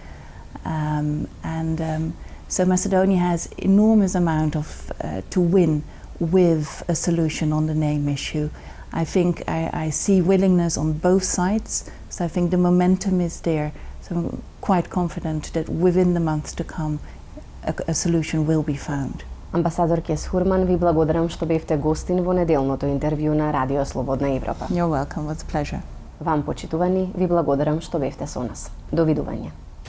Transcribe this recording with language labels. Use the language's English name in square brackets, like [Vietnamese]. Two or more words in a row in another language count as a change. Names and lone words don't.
[English] So Macedonia has enormous amount of to win with a solution on the name issue. I think I see willingness on both sides, so I think the momentum is there. So I'm quite confident that within the months to come a solution will be found. [Macedonian] Амбасадорке Схурман, ви благодарам што бевте гостин во неделното интервју на Радио Слободна Европа. [English] You're welcome, it was a pleasure. [Macedonian] Вам, почитувани, ви благодарам што бевте со нас. Довидување.